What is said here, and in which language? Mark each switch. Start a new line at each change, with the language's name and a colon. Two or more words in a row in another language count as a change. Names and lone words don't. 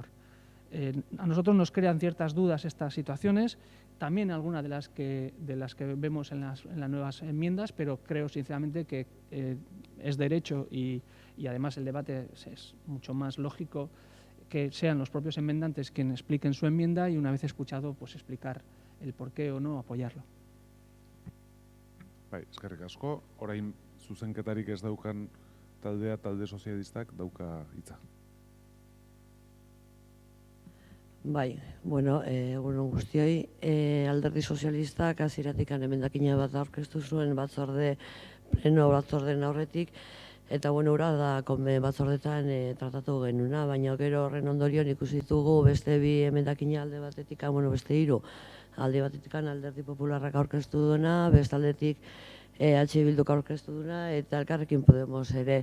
Spanish: A nosotros nos crean ciertas dudas estas situaciones, también algunas de las que vemos en las nuevas enmiendas, pero creo sinceramente que es derecho y además el debate es mucho más lógico que sean los propios enmendantes quienes expliquen su enmienda y una vez escuchado, pues explicar el por qué o no apoyarlo.
Basque: Bai, eskerrik asko. Orain zuzenketarik ez daukan talde sozialistak dauka hitza. Bai, bueno, egun guztioi, alderdi sozialistak hasieratik emendakina bat aurkeztu zuen pleno batzordeen aurretik, eta bueno, ura da batzordetan tratatu genuna, baina gero horren ondorioan ikusi ditugu beste bi emendakina alde batetik, beste 3, alde batetik alderdi popularrak aurkeztu duena, bestaldetik Bilduk aurkeztu duena, eta Elkarrekin Podemos ere.